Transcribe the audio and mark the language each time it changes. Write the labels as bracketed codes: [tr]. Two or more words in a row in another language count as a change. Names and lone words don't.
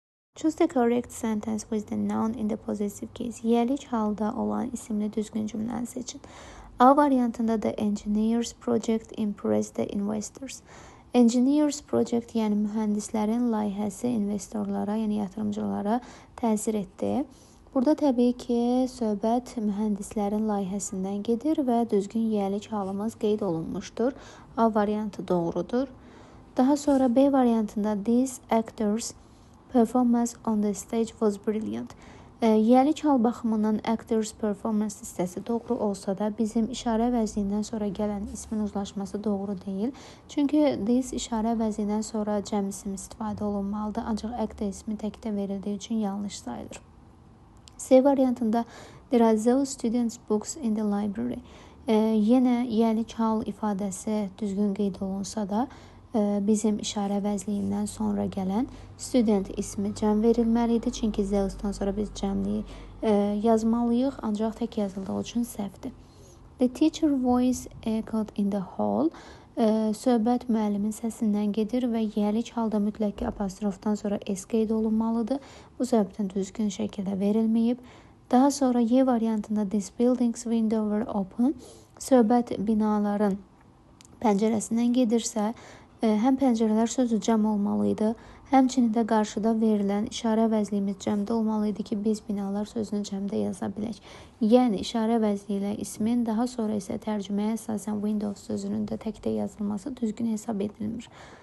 [en] Choose the correct sentence with the noun in the possessive case. [az] Yelik halda olan isimli düzgün cümləni seçin. A variantında [en] the engineers project impressed the investors. Engineers project, [az] yəni mühəndislərin layihəsi investorlara, yəni yatırımcılara təsir etdi. Burada təbii ki, söhbət mühəndislərin layihəsindən gedir və düzgün yelik halımız qeyd olunmuşdur. A variantı doğrudur. Daha sonra B variantında [en] these actors performance on the stage was brilliant. [az] Yelik hal baxımından [en] actors performance [az] hissəsi doğru olsa da bizim işarə vəznindən sonra gələn ismin uzlaşması doğru deyil. Çünki this işarə vəznindən sonra cəm isim istifadə olunmalıdır. Ancaq actor ismi təkdə verildiyi üçün yanlış sayılır. C variantında [en] there are those students books in the library. [az] Yenə yelik hal ifadəsi düzgün qeyd olunsa da bizim işarə vəzliyindən sonra gələn student ismi cəm verilməlidir. Çünki zeus'dan sonra biz cəmliyi yazmalıyıq, ancaq tək yazıldığı üçün səhvdir. [en] The teacher voice echoed in the hall. [az] Söhbət müəllimin səsindən gedir və yelik halda mütləq apostrofdan sonra s qeyd olunmalıdır. Bu səbəbdən düzgün şəkildə verilməyib. Daha sonra Y variantında [en] this building's window were open. [az] Söhbət binaların pəncərəsindən gedirsə, həm pəncərələr sözü cəm olmalıydı, həmçinin də qarşıda verilən işarə vəzliyimiz cəmdə olmalıydı ki, biz binalar sözünü cəmdə yaza bilək. Yəni, işarə vəzli ilə ismin, daha sonra isə tərcüməyə əsasən Windows sözünün də təkdə yazılması düzgün hesab edilmir.